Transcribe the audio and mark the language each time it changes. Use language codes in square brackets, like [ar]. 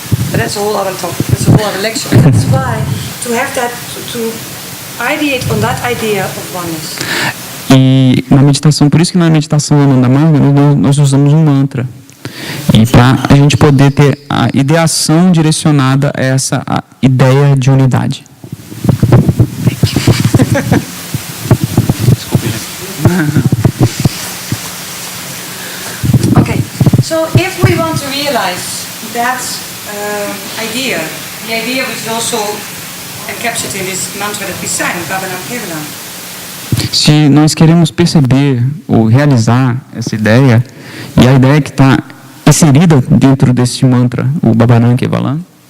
[en] But that's a whole other topic. That's a whole other lecture. But that's why to have that to ideate on that idea of oneness. [pt] E na meditação, por isso que na meditação Ananda Marga nós usamos um mantra E para a gente poder ter a ideação direcionada a essa ideia de unidade. Desculpe, gente. [en] Okay, so if we want to realize that idea, the idea which is also encapsulated in this mantra that we sang, Bhavanam Kevalam. [pt] Se nós queremos perceber ou realizar essa ideia, e a ideia que está inserida dentro desse mantra, o Bhavanam Kevalam,